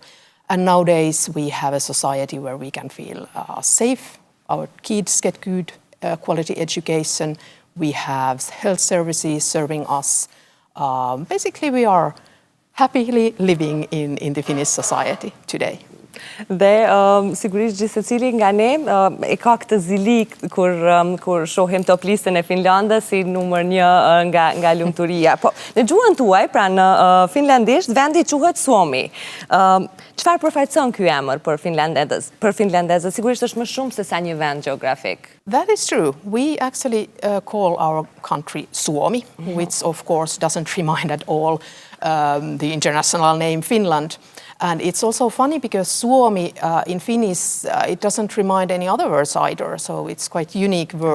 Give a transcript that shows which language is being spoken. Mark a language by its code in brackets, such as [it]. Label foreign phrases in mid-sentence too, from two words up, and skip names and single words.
[en] And nowadays we have a society where we can feel safe, our kids get good quality education, we have health services serving us. Basically we are happily living in the Finnish society today. [sq] Dhe sigurisht gjithë secili nga ne e ka këtë zili kur shohim top listën e Finlandës si numër 1 nga lumturia. Po, në gjuhën tuaj, pra në finlandisht, vendi quhet Suomi. Çfarë përfaqëson ky emër për finlandezët? Sigurisht është më shumë se sa një vend gjeografik. [en] That is true. We actually call our country Suomi, which of course doesn't remind at all the international name Finland. And it's also funny because Suomi in Finnish, it doesn't remind any other words either, so it's quite unique word.